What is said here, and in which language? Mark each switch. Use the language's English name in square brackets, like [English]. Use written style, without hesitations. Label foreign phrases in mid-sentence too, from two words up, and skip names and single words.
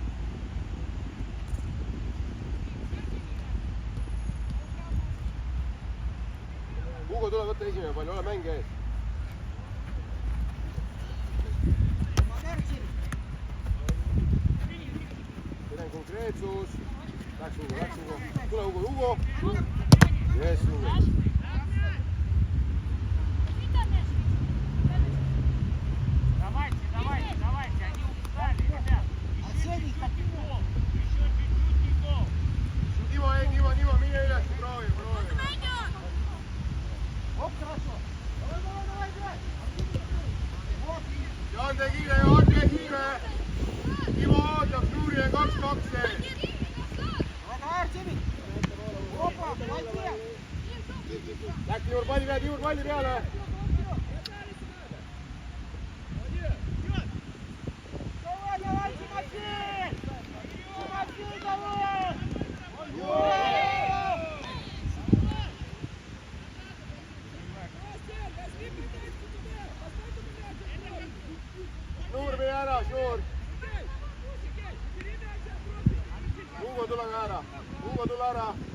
[Estonian] Ugo, tule võtta esimene pall, ole mängija ees. Konkreetsus. Läks Ugo. Tule Ugo. Yes, Ugo. [Russian] Давайте, они устали, ребят. [Estonian] Timo, mine üles, proovi. [Russian] Оп, хорошо. Давай. [Estonian] Jaan tee kiire. Timo ootab, Suuri on 2-2 ees. [Russian] Давай, Артемий. Опа, молодец. [Estonian] Läks Timur palli peale. [Russian] Давай, Тимофей, давай. [Estonian] Suur, mine ära, Suur. Ugo, tule ära.